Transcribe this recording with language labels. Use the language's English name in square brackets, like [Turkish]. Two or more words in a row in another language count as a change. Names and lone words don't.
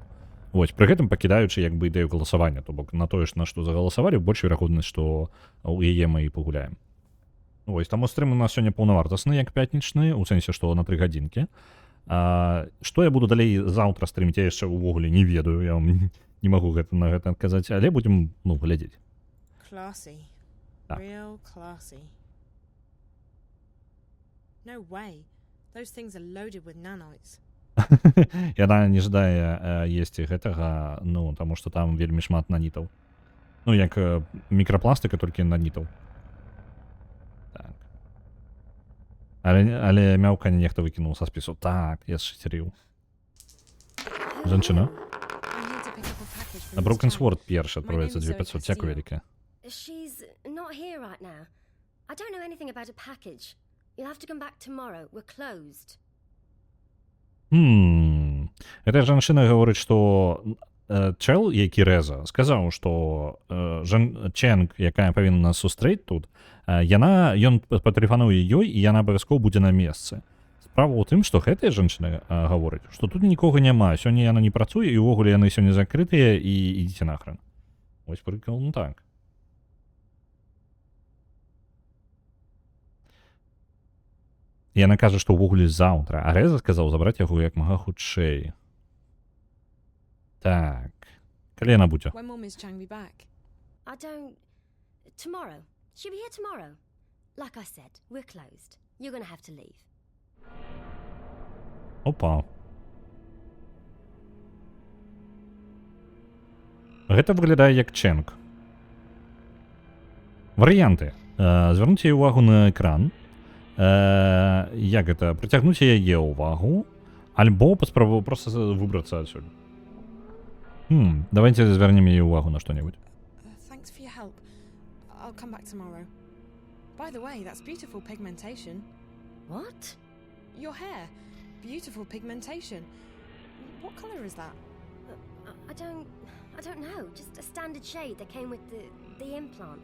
[Belarusian] Вось, пры гэтым пакідаючы як бы ідэю галасавання, то бок на тое, на што загаласавалі, больш верагоднасць, што у яе мы і пагуляем. Вось, таму стрым у нас сёння паўнавартасны, як пятнічны, у сэнсе, што на 3 гадзінкі. Што я буду далей заўтра стрыміць, я яшчэ ўвогуле не ведаю, я вам не магу на гэта адказаць, але будзем, ну, глядзець. [English] Classy. [Belarusian] Так. [English] Real classy. No way. Those things are loaded with nanites. [Belarusian] Яна не жадае есці гэтага, ну, таму што там вельмі шмат нанітаў. Ну, як мікрапластыка, толькі нанітаў. Так. Але мяўканне нехта выкінуў са спісу. Так, я сшыцерыў. Жанчына? На Broken Sword першы адправляецца 2500. Дзякуй вялікае. [English] She's not here right now. I don't know anything about a package. You'll have to come back tomorrow. We're closed. [Belarusian] Гэта жанчына гаворыць, што чэл, які рэза, сказаў, што Чэнг, якая павінна нас сустрэць тут, ён патэлефануе ёй, і яна абавязкова будзе на месцы. Справа ў тым, што гэтая жанчына гаворыць, што тут нікога няма, сёння яна не працуе, і ўвогуле яны сёння закрытыя, і ідзіце нахрен. Вось прыкол, ну так. Яна кажа, што ўвогуле заўтра, а Рэза сказаў забраць яго як мага хутчэй. Так. Калі яна будзе? [English] When will Ms. Chang be back? I don't... Tomorrow. She'll be here tomorrow. Like I said, we're closed. You're gonna have to leave. [Belarusian] Опа. Гэта выглядае як Чэнг. Варыянты. Звярніце ўвагу на экран. Як гэта? Прыцягнуць яе ўвагу, альбо паспрабую проста выбрацца адсюль. Давайте звярнем яе ўвагу на што-небудзь. [English] Thanks for your help. I'll come back tomorrow. By the way, that's beautiful pigmentation. What? Your hair. Beautiful pigmentation. What colour is that? I don't know. Just a standard shade that came with the implant.